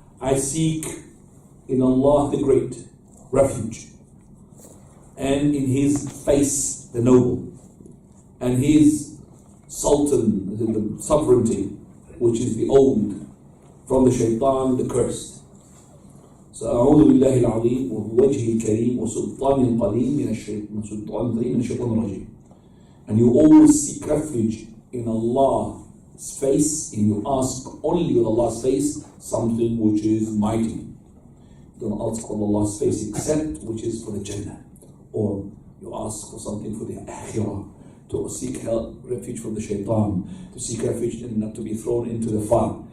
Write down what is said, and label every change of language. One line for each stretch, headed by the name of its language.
English: I seek in Allah the Great refuge, and in his face, the noble, and his sultan, the sovereignty, which is the old, from the shaitan, the cursed.
Arabic: So, أعوذ بالله العظيم ووجهه الكريم وسلطانه القديم من الشيطان الرجيم.
English: And you always seek refuge in Allah's face, and you ask only with Allah's face something which is mighty. You don't ask for Allah's face except which is for the Jannah. Or you ask for something for the akhirah, to seek help, refuge from the shaitan, to seek refuge and not to be thrown into the fire.